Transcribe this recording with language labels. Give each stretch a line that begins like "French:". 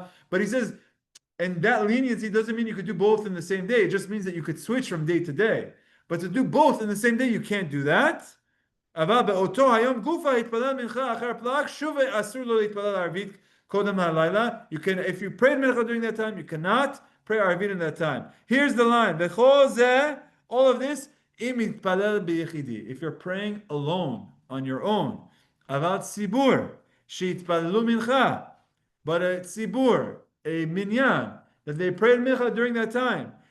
English: But he says, and that leniency doesn't mean you could do both in the same day. It just means that you could switch from day to day. But to do both in the same day, you can't do that.
Hebrew: אבל באותו היום גופה התפלל מנחה אחר פלאג, שוב אסור לו להתפלל ערבית קודם הלילה.
English: You can, if you prayed mincha during that time, you cannot pray
Hebrew: ערבית
English: in that time. Here's the line,
Hebrew: בכל זה,
English: all of this,
Hebrew: אם יתפלל ביחידי.
English: If you're praying alone, on your own.
Hebrew: אבל ציבור, שיתפללו מנחה,
English: but a tzibur, a minyan, that they prayed mincha during that time.